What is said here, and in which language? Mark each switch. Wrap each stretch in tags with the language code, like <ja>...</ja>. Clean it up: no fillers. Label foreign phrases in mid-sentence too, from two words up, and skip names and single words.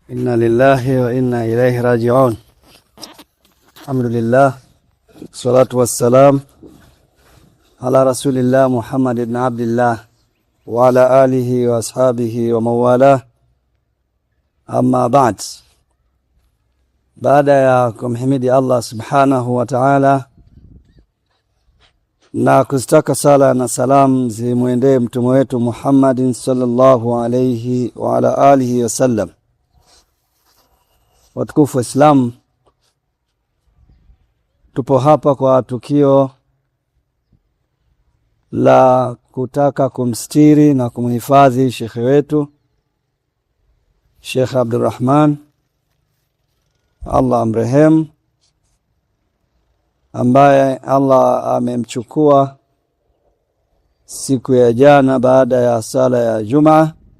<ar>إنا لله وإنا إليه راجعون الحمد لله الصلاة والسلام على رسول الله محمد بن عبد الله وعلى آله وأصحابه وموالاه. أما بعد.</ar> <sw>Baada ya kumhimidi Allah</sw> <ar>سبحانه وتعالى</ar> <sw>na kustaka sala na salam zimuendee mtume wetu Muhammadin</sw> <ar>صلى الله عليه وعلى آله وسلم.</ar> <sw>Watukufu wa Islam, tupo hapa kwa tukio la kutaka kumstiri na kumhifadhi shekhe wetu Sheikh Abdurrahman, Allah amrehemu, ambaye Allah amemchukua siku ya jana baada ya sala ya Jumaa.</sw>